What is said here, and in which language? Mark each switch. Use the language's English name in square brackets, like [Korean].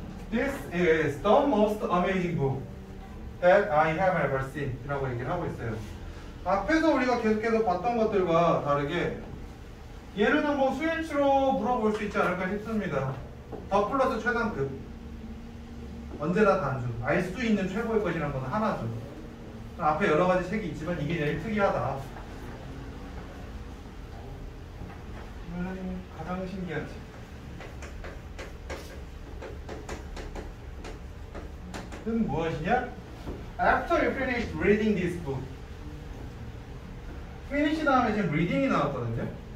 [English] This is the most amazing book that I have ever seen [Korean] 이라고 얘기를 하고 있어요. 앞에서 우리가 계속해서 봤던 것들과 다르게 얘는 뭐 수일치로 물어볼 수 있지 않을까 싶습니다. 더 플러스 최단급, 언제나 단수, 알 수 있는 최고의 것이란 건 하나죠. 앞에 여러 가지 책이 있지만 이게 제일 특이하다. 가장 신기한 책. 은 무엇이냐? [English] After you finish reading this book. [Korean] finish 다음에 지금 reading이 나왔거든요.